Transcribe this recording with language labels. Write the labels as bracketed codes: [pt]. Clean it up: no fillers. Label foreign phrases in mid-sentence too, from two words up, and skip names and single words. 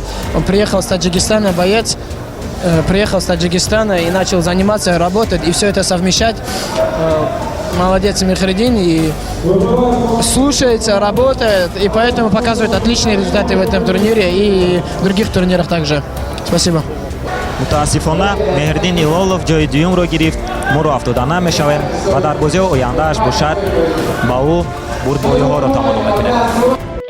[ru] Он приехал с Таджикистана, боец. Приехал с Таджикистана и начал заниматься, работать и все это совмещать. Молодец Мехридин и слушается, работает, и поэтому показывает отличные результаты в этом турнире и в других турнирах также. Спасибо. [tg] мутаассифона Меҳриддин Илолов ҷои дуюмро гирифт. Моро афтода мешавем ва дар бозиҳои ояндааш бошад ба ӯ бурдбоиҳоро тамоно мекунем.